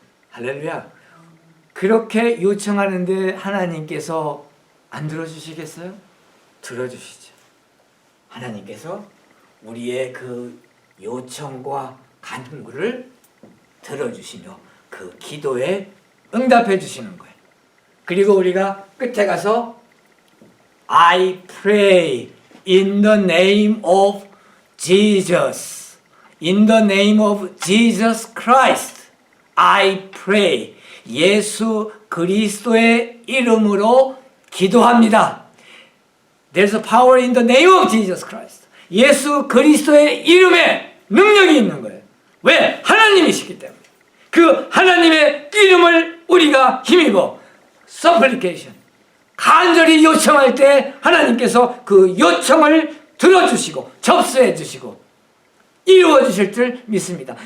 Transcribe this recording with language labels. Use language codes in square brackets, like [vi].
[ko] 할렐루야. 그렇게 요청하는데 하나님께서 안 들어주시겠어요? 들어주시죠. 하나님께서 우리의 그 요청과 간구를 들어주시며 그 기도에 응답해 주시는 거예요. 그리고 우리가 끝에 가서 [en] I pray in the name of Jesus, in the name of Jesus Christ, I pray. [ko] 예수 그리스도의 이름으로 기도합니다. [en] There's a power in the name of Jesus Christ. [ko] 예수 그리스도의 이름에 능력이 있는 거예요. 왜? 하나님이시기 때문에. 그 하나님의 이름을 우리가 힘입어 supplication, 간절히 요청할 때 하나님께서 그 요청을 들어주시고 접수해 주시고 이루어 주실 줄 믿습니다.